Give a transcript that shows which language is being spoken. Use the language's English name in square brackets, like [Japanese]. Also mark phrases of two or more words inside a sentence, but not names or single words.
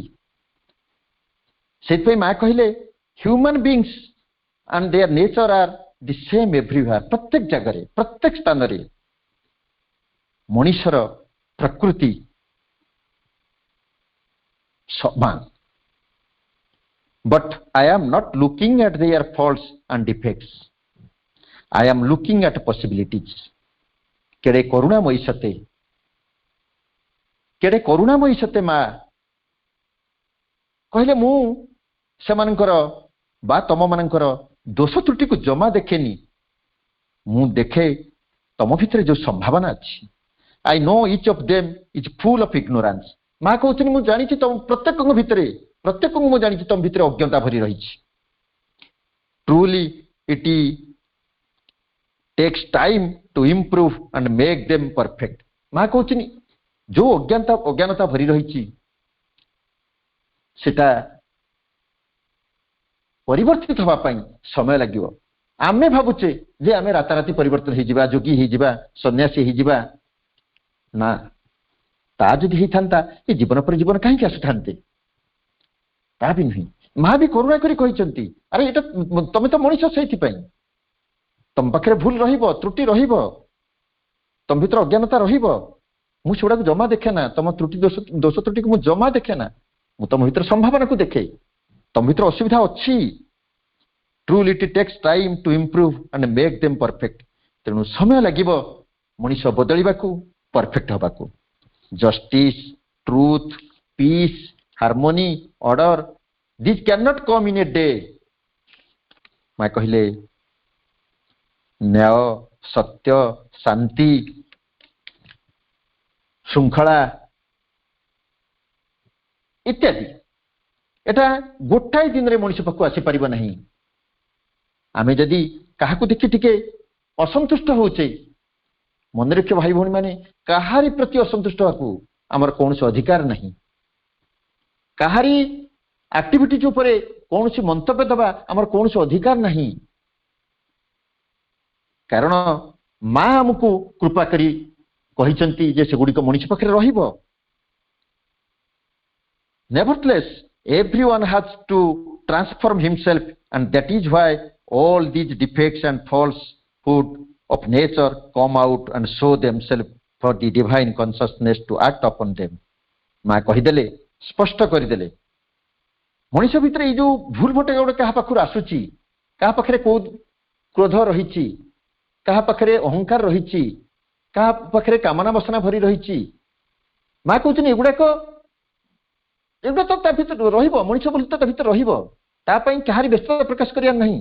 [Odia] ସେଥିପାଇଁ ମା କହିଲେ, [English] human beings and their nature are the same everywhere. [Odia] ପ୍ରତ୍ୟେକ ଜାଗାରେ, ପ୍ରତ୍ୟେକ ସ୍ଥାନରେ ମଣିଷର ପ୍ରକୃତି ସମାନ। [English] But I am not looking at their faults and defects. I am looking at possibilities. [Odia] କେଡ଼େ କରୁଣାମୟୀ ସତେ ମା କହିଲେ, ମୁଁ ସେମାନଙ୍କର ବା ତମମାନଙ୍କର ଦୋଷ ତ୍ରୁଟିକୁ ଜମା ଦେଖେନି, ମୁଁ ଦେଖେ ତମ ଭିତରେ ଯୋଉ ସମ୍ଭାବନା ଅଛି। [English] I know each of them is full of ignorance. [Odia] ମା କହୁଛନ୍ତି, ମୁଁ ଜାଣିଛି ପ୍ରତ୍ୟେକଙ୍କ ଭିତରେ ଅଜ୍ଞତା ଭରି ରହିଛି। [English] Truly it takes time to improve and make them perfect. [Odia] ମା କହୁଛନ୍ତି, ଯୋଉ ଅଜ୍ଞାନତା ଭରି ରହିଛି ସେଟା ପରିବର୍ତ୍ତିତ ହେବା ପାଇଁ ସମୟ ଲାଗିବ। ଆମେ ଭାବୁଛେ ଯେ ଆମେ ରାତାରାତି ପରିବର୍ତ୍ତନ ହେଇଯିବା, ଯୋଗୀ ହେଇଯିବା, ସନ୍ନ୍ୟାସୀ ହେଇଯିବା। ନା, ତା ଯଦି ହେଇଥାନ୍ତା ଏ ଜୀବନ ପରେ ଜୀବନ କାହିଁକି ଆସିଥାନ୍ତେ? ତା ବି ନୁହେଁ। ମା ବି କରୁଣା କରି କହିଛନ୍ତି, ଆରେ ଏଇଟା ତମେ ତ ମଣିଷ, ସେଇଥିପାଇଁ ତମ ପାଖରେ ଭୁଲ ରହିବ, ତ୍ରୁଟି ରହିବ, ତମ ଭିତରେ ଅଜ୍ଞାନତା ରହିବ। ମୁଁ ସେଗୁଡାକୁ ଜମା ଦେଖେ ନା, ତମ ଦୋଷ ତ୍ରୁଟିକୁ ମୁଁ ଜମା ଦେଖେ ନା। ମୁଁ ତମ ଭିତରେ ସମ୍ଭାବନାକୁ ଦେଖେ, ତମ ଭିତରେ ଅସୁବିଧା ଅଛି। [English] Truly it takes time to improve and make them perfect. [Odia] ତେଣୁ ସମୟ ଲାଗିବ ମଣିଷ ବଦଳିବାକୁ, ପରଫେକ୍ଟ ହେବାକୁ। [English] Justice, truth, peace, harmony, order, these cannot come in a day. [Odia] ମା କହିଲେ, ନ୍ୟାୟ, ସତ୍ୟ, ଶାନ୍ତି, ଶୃଙ୍ଖଳା ଇତ୍ୟାଦି ଏଟା ଗୋଟାଏ ଦିନରେ ମଣିଷ ପାଖକୁ ଆସିପାରିବ ନାହିଁ। ଆମେ ଯଦି କାହାକୁ ଦେଖି ଟିକେ ଅସନ୍ତୁଷ୍ଟ ହଉଛେ, ମନେ ରଖିବ ଭାଇ ଭଉଣୀ ମାନେ, କାହାରି ପ୍ରତି ଅସନ୍ତୁଷ୍ଟ ହେବାକୁ ଆମର କୌଣସି ଅଧିକାର ନାହିଁ। କାହାରି ଆକ୍ଟିଭିଟିଜ ଉପରେ କୌଣସି ମନ୍ତବ୍ୟ ଦେବା ଆମର କୌଣସି ଅଧିକାର ନାହିଁ। କାରଣ ମା ଆମକୁ କୃପା କରି କହିଛନ୍ତି ଯେ ସେଗୁଡ଼ିକ ମଣିଷ ପାଖରେ ରହିବ। [English] Nevertheless, everyone has to transform himself, and that is why all these defects and falsehood of nature come out and show themselves for the divine consciousness to act upon them. [Odia] ମା କହିଦେଲେ, ସ୍ପଷ୍ଟ କରିଦେଲେ, ମଣିଷ ଭିତରେ ଏଇ ଯୋଉ ଭୁଲ ଭଟକା ଗୋଟେ କାହା ପାଖରୁ ଆସୁଛି, କାହା ପାଖରେ କୋଉ କ୍ରୋଧ ରହିଛି, କାହା ପାଖରେ ଅହଙ୍କାର ରହିଛି, କାହା ପାଖରେ କାମନା ବାସନା ଭରି ରହିଛି, ମା କହୁଛନ୍ତି ଏଗୁଡାକ ତ ତା ଭିତରେ ରହିବ, ମଣିଷ ବୋଲି ତ ତା ଭିତରେ ରହିବ, ତା ପାଇଁ କାହାରି ବ୍ୟସ୍ତତା ପ୍ରକାଶ କରିବାର ନାହିଁ।